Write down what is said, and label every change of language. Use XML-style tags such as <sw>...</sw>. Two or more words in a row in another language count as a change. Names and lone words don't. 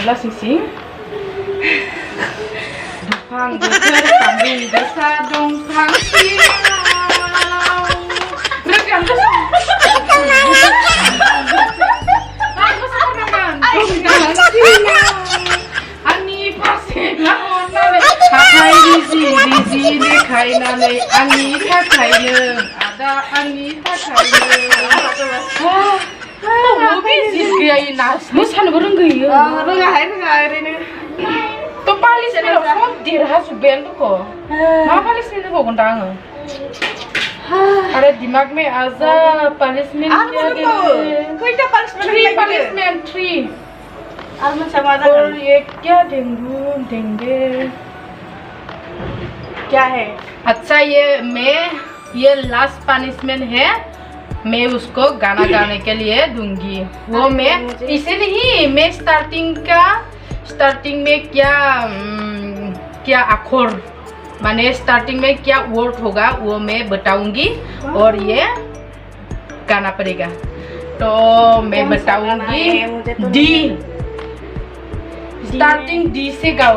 <brx>लासिंसिं दुफां बोथोर सान्दुं गोसा दंफां आंनि फारसे हाथाय रिजि देखायनानै आंनि थाखायनो आदा आंनि थाखायनो जित गैया मोसानोबो रोंगौयो रोङाहाय रोङा ओरैनो तो पानिशमेन्टआव सब देरहाजोब्बायानो मा पानिशमेन्ट होबावगोन दा आङो</brx> <hi>अरे दिमाग में आजा पानिशमेंट क्या</hi> <brx>खैथा पानिशमेन्ट 3 और मोनसे मा और जागोन</brx> <hi>ये क्या देंगे क्या है अच्छा ये</hi> <en>last punishment</en> <hi>है मैं उसको गाना गाने के लिए दूंगी वो मैं इसे नहीं मैं स्टार्टिंग में क्या अक्षर माने स्टार्टिंग में क्या वर्ड होगा वो मैं बताऊंगी और ये गाना पड़ेगा तो मैं बताऊंगी</hi> <en>D starting D</en> <hi>से गाओ</hi>